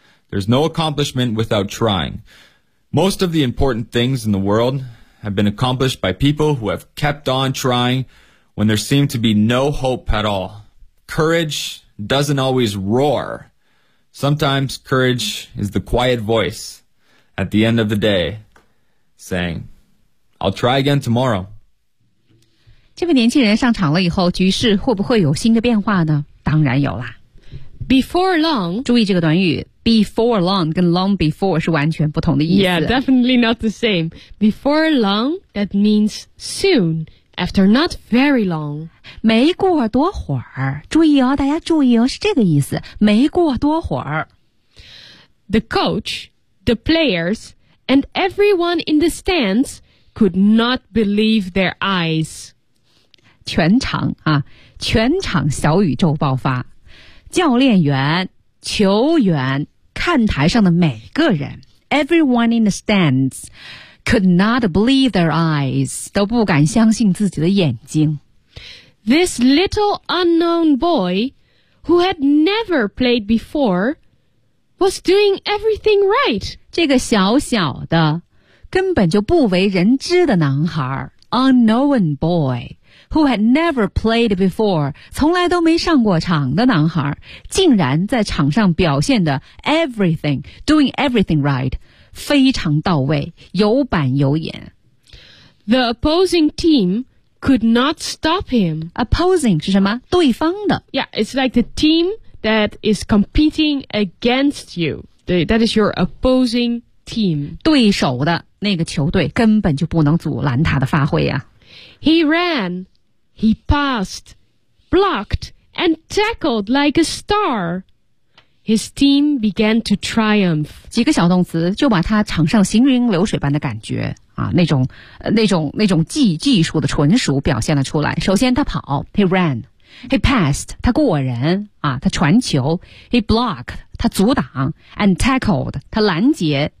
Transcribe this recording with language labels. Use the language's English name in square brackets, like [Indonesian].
[English] There's no accomplishment without trying. Most of the important things in the world have been accomplished by people who have kept on trying when there seemed to be no hope at all. Courage doesn't always roar. Sometimes courage is the quiet voice at the end of the day saying, "I'll try again tomorrow." [Chinese] 这位年轻人上场了以后，局势会不会有新的变化呢？当然有啦。 [English] Before long， [Chinese] 注意这个短语 ， [English] before long [Chinese] 跟 [English] long before [Chinese] 是完全不同的意思。 [English] Yeah， definitely not the same. Before long， that means soon after not very long。 [Chinese] 没过多会儿，注意哦，大家注意哦，是这个意思。没过多会儿 [English] ，the coach， the players， and everyone in the stands could not believe their eyes。 [Chinese] 全场啊，全场小宇宙爆发。教练员、球员、看台上的每个人 ， [English] everyone in the stands could not believe their eyes， [Chinese] 都不敢相信自己的眼睛。 [English] This little unknown boy who had never played before was doing everything right。 [Chinese] 这个小小的、根本就不为人知的男孩 ， [English] unknown boy。 Who had never played before, [Chinese] 从来都没上过场的男孩竟然在场上表现的 [English] everything, doing everything right, [Chinese] 非常到位有板有眼。 [English] The opposing team could not stop him. [Chinese] Opposing 是什么？对方的。 [English] Yeah, it's like the team that is competing against you. That is your opposing team. [Chinese] 对手的那个球队根本就不能阻拦他的发挥啊。 [English] He ran. He passed, blocked, and tackled like a star. His team began to triumph. [Chinese] 几个小动词就把他场上行云流水般的感觉啊，那种技术的纯熟表现了出来。首先他跑 , [English] he ran. He passed, [Chinese] 他过人啊，他传球。 [English] He blocked, [Chinese] 他阻挡。 [English] And tackled, [Chinese] 他拦截。